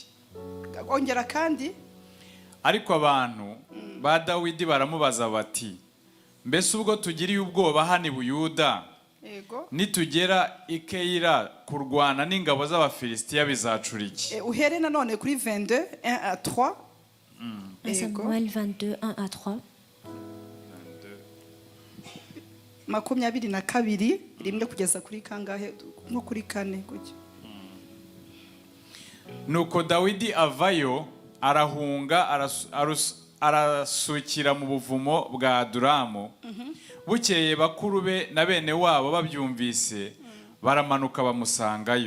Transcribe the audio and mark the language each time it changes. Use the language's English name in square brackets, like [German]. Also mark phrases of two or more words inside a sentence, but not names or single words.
[Kinyarwanda] Ongera kandi. Ariko abantu ba Dawidi baramubaza bati mbese ubwo tugiriye ubwoba hano i Buyuda nitugera i Keila kurwana n'ingabo z'Abafilisitiya bizacura iki? Uhere nanone kuri 22 1 à 3. Samuel 22 1 à 3. 22 rimwe kugeza kuri kangahe nko kuri 4 gutyo. Nuko Dawidi avayo arahunga arasukira mu buvumo bwa Adulamu. Bukeye bakuru be na bene wabo babyumvise baramanuka bamusangayo.